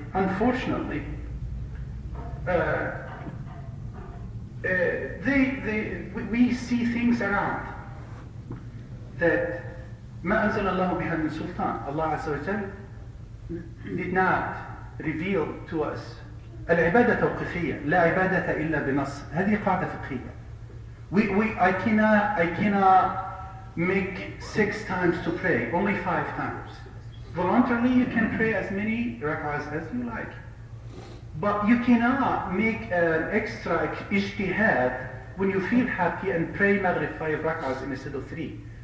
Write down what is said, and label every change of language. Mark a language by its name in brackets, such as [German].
[English] And unfortunately, we see things around that ما أنزل الله بها من سلطان. Allah Azza wa Jal did not reveal to us. [Arabic] العبادة توقيفية لا عبادة إلا بنص. هذه قاعدة فقهية. [English] I cannot make 6 times to pray, only 5 times. Voluntarily you can pray as many rak'ahs as you like. But you cannot make an extra ijtihad when you feel happy and pray Maghrib 5 rak'ahs instead of 3.